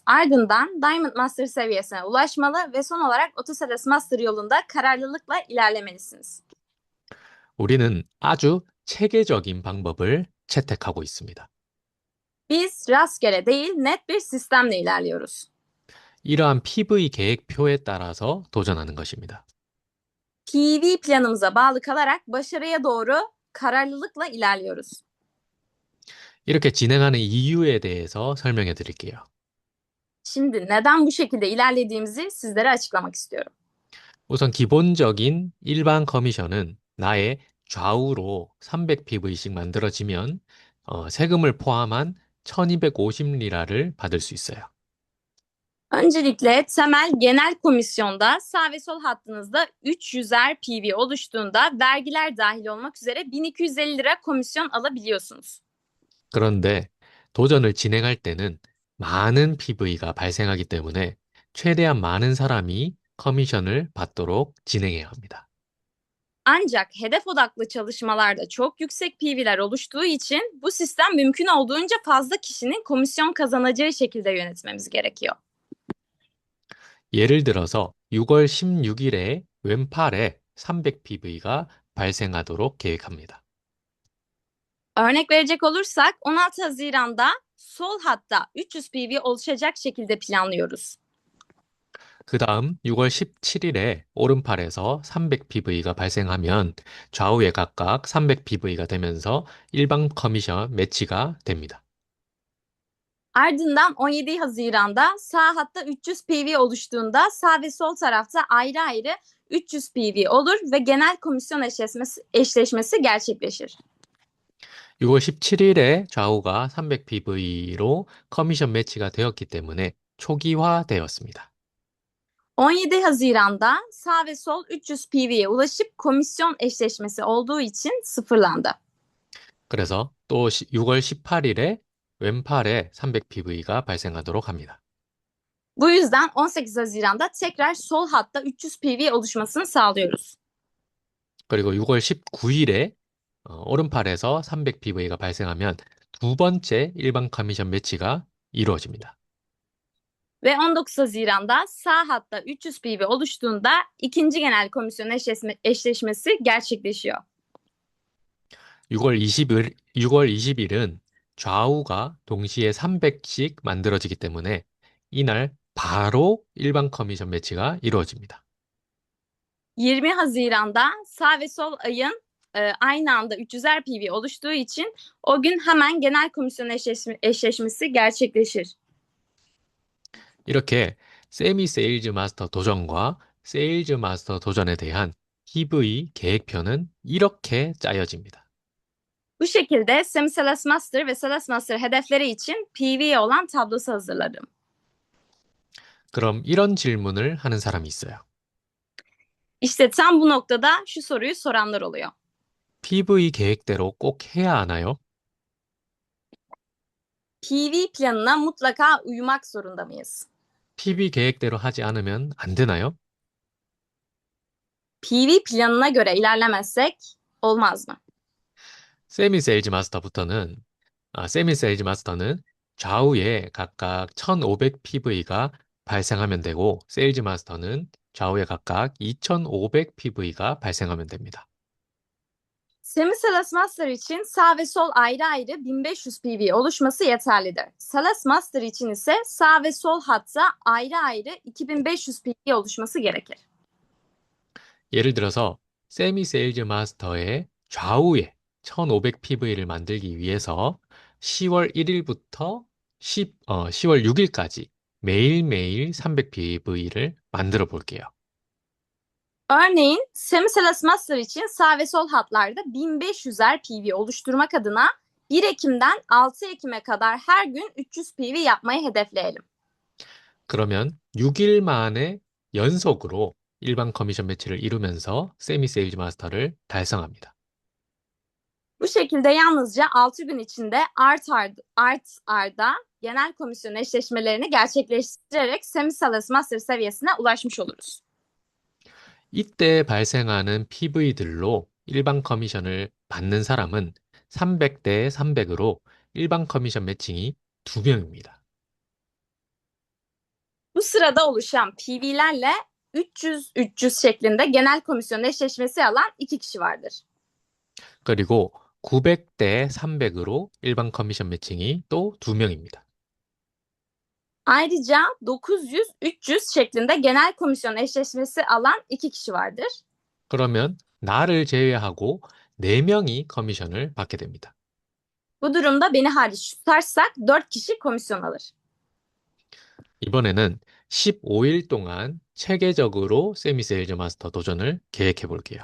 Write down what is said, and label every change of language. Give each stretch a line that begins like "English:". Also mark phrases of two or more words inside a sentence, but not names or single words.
Turkish: Ardından Diamond Master seviyesine ulaşmalı ve son olarak Auto Salas Master yolunda kararlılıkla ilerlemelisiniz.
Korean: 우리는 아주 체계적인 방법을 채택하고 있습니다.
Turkish: Biz rastgele değil, net bir sistemle ilerliyoruz.
Korean: 이러한 PV 계획표에 따라서 도전하는 것입니다.
Turkish: PV planımıza bağlı kalarak başarıya doğru kararlılıkla ilerliyoruz.
Korean: 이렇게 진행하는 이유에 대해서 설명해 드릴게요.
Turkish: Şimdi neden bu şekilde ilerlediğimizi sizlere açıklamak istiyorum.
Korean: 우선 기본적인 일반 커미션은 나의 좌우로 300PV씩 만들어지면 세금을 포함한 1250리라를 받을 수 있어요.
Turkish: Öncelikle temel genel komisyonda sağ ve sol hattınızda 300'er PV oluştuğunda vergiler dahil olmak üzere 1250 lira komisyon alabiliyorsunuz.
Korean: 그런데 도전을 진행할 때는 많은 PV가 발생하기 때문에 최대한 많은 사람이 커미션을 받도록 진행해야 합니다.
Turkish: Ancak hedef odaklı çalışmalarda çok yüksek PV'ler oluştuğu için bu sistem mümkün olduğunca fazla kişinin komisyon kazanacağı şekilde yönetmemiz gerekiyor.
Korean: 예를 들어서 6월 16일에 왼팔에 300PV가 발생하도록 계획합니다.
Turkish: Örnek verecek olursak 16 Haziran'da sol hatta 300 PV oluşacak şekilde planlıyoruz.
Korean: 그 다음 6월 17일에 오른팔에서 300PV가 발생하면 좌우에 각각 300PV가 되면서 일반 커미션 매치가 됩니다.
Turkish: Ardından 17 Haziran'da sağ hatta 300 PV oluştuğunda sağ ve sol tarafta ayrı ayrı 300 PV olur ve genel komisyon eşleşmesi gerçekleşir.
Korean: 6월 17일에 좌우가 300PV로 커미션 매치가 되었기 때문에 초기화되었습니다.
Turkish: 17 Haziran'da sağ ve sol 300 PV'ye ulaşıp komisyon eşleşmesi olduğu için sıfırlandı.
Korean: 그래서 또 6월 18일에 왼팔에 300PV가 발생하도록 합니다.
Turkish: Bu yüzden 18 Haziran'da tekrar sol hatta 300 PV oluşmasını sağlıyoruz.
Korean: 그리고 6월 19일에 오른팔에서 300PV가 발생하면 두 번째 일반 커미션 매치가 이루어집니다.
Turkish: Ve 19 Haziran'da sağ hatta 300 PV oluştuğunda ikinci genel komisyon eşleşmesi gerçekleşiyor.
Korean: 6월 20일은 좌우가 동시에 300씩 만들어지기 때문에 이날 바로 일반 커미션 매치가 이루어집니다.
Turkish: 20 Haziran'da sağ ve sol ayın aynı anda 300'er PV oluştuğu için o gün hemen genel komisyon eşleşmesi gerçekleşir.
Korean: 이렇게 세미 세일즈 마스터 도전과 세일즈 마스터 도전에 대한 PV 계획표는 이렇게 짜여집니다.
Turkish: Bu şekilde Semi Salas Master ve Salas Master hedefleri için PV'ye olan tablosu hazırladım.
Korean: 그럼 이런 질문을 하는 사람이 있어요.
Turkish: İşte tam bu noktada şu soruyu soranlar oluyor.
Korean: PV 계획대로 꼭 해야 하나요?
Turkish: PV planına mutlaka uymak zorunda mıyız?
Korean: PV 계획대로 하지 않으면 안 되나요?
Turkish: PV planına göre ilerlemezsek olmaz mı?
Korean: 세미 세일즈 마스터는 좌우에 각각 1500PV가 발생하면 되고, 세일즈 마스터는 좌우에 각각 2500PV가 발생하면 됩니다.
Turkish: Semi Salas Master için sağ ve sol ayrı ayrı 1500 PV oluşması yeterlidir. Salas Master için ise sağ ve sol hatta ayrı ayrı 2500 PV oluşması gerekir.
Korean: 예를 들어서 세미 세일즈 마스터의 좌우에 1500PV를 만들기 위해서 10월 1일부터 10월 6일까지 매일매일 300PV를 만들어 볼게요.
Turkish: Örneğin Semi Salas Master için sağ ve sol hatlarda 1500'er PV oluşturmak adına 1 Ekim'den 6 Ekim'e kadar her gün 300 PV yapmayı hedefleyelim.
Korean: 그러면 6일 만에 연속으로 일반 커미션 매치를 이루면서 세미 세일즈 마스터를 달성합니다.
Turkish: Bu şekilde yalnızca 6 gün içinde art arda genel komisyon eşleşmelerini gerçekleştirerek Semisalas Master seviyesine ulaşmış oluruz.
Korean: 이때 발생하는 PV들로 일반 커미션을 받는 사람은 300대 300으로 일반 커미션 매칭이 2명입니다.
Turkish: Bu sırada oluşan PV'lerle 300-300 şeklinde genel komisyon eşleşmesi alan 2 kişi vardır.
Korean: 그리고 900대 300으로 일반 커미션 매칭이 또 2명입니다.
Turkish: Ayrıca 900-300 şeklinde genel komisyon eşleşmesi alan 2 kişi vardır.
Korean: 그러면 나를 제외하고 4명이 커미션을 받게 됩니다.
Turkish: Bu durumda beni hariç tutarsak 4 kişi komisyon alır.
Korean: 이번에는 15일 동안 체계적으로 세미세일즈 마스터 도전을 계획해 볼게요.